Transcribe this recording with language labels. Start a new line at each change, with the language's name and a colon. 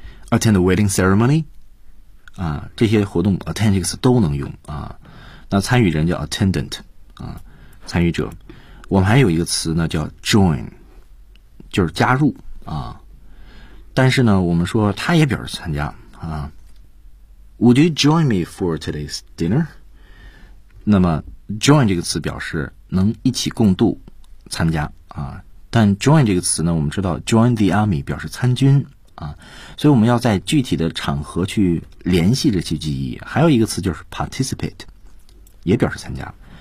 English: attend a wedding ceremony,
Chinese: 这些活动 attend 这个词都能用啊。那参与人叫 attendant, 参与者。我们还有一个词呢叫 join, 就是加入啊。但是呢我们说他也表示参加啊。
English: Would you join me for today's dinner?
Chinese: 那么 join 这个词表示能一起共度参加啊。但 join 这个词呢我们知道
English: join the army
Chinese: 表示参军啊。所以我们要在具体的场合去联系这些记忆。还有一个词就是 participate, 也表示参加。